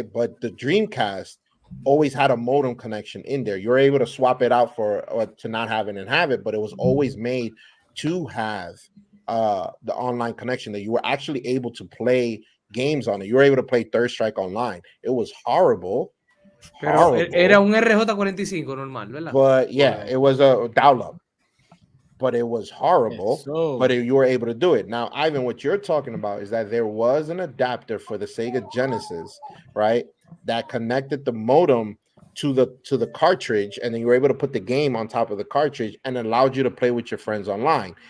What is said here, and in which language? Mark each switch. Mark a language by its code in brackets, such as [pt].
[en] But the Dreamcast always had a modem connection in there. You're able to swap it out or to not have it and have it, but it was always made to have the online connection that you were actually able to play games on it. You were able to play Third Strike online. It was horrible. [es] Pero era un RJ45 normal, ¿verdad? [en] But yeah, it was a dial-up. But it was horrible, but you were able to do it. Now, Ivan, what you're talking about is that there was an adapter for the Sega Genesis, right? That connected the modem to the cartridge, and then you were able to put the game on top of the cartridge and allowed you to play with your friends online.